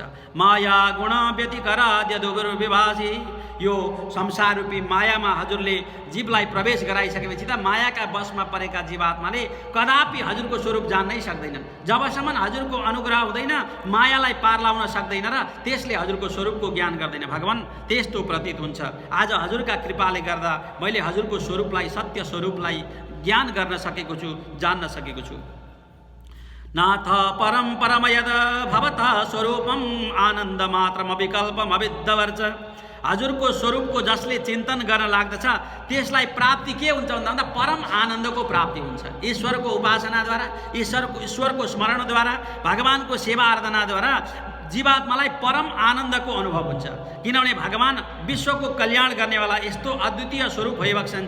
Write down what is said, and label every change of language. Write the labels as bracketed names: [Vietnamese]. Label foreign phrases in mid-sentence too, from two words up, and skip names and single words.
[Sanskrit] माया गुण व्यतिकराद्य दुर्विभासी, [Nepali] यो संसार रूपी मायामा हजुरले जीवलाई प्रवेश गराइसकेपछि त मायाका बसमा परेका जीवात्माले कदापि हजुरको स्वरूप जान्नै सक्दैनन्। जबसम्म हजुरको अनुग्रह हुँदैन मायालाई पार लाउन सक्दैन र त्यसले हजुरको स्वरूपको ज्ञान गर्दैन भगवान। त्यस्तो प्रतीत हुन्छ। आज हजुरका कृपाले गर्दा मैले हजुरको स्वरूपलाई, सत्य स्वरूपलाई ज्ञान गर्न सकेको छु, जान्न सकेको छु। [Sanskrit] नाथ परम परमयद भवतः स्वरूपम आनन्द मात्रम विकल्पम अविद्यवर्च। [Nepali] हजुरको स्वरूपको जसले चिन्तन गर्न लाग्दछ त्यसलाई प्राप्ति के हुन्छ भन्दा परम आनन्दको प्राप्ति हुन्छ। ईश्वरको उपासनाद्वारा, ईश्वरको स्मरणद्वारा, भगवानको सेवा आराधनाद्वारा जीवात्मालाई परम आनन्दको अनुभव हुन्छ। किनभने भगवान विश्वको कल्याण गर्नेवाला यस्तो अद्वितीय स्वरूप भइबक्सन्छ।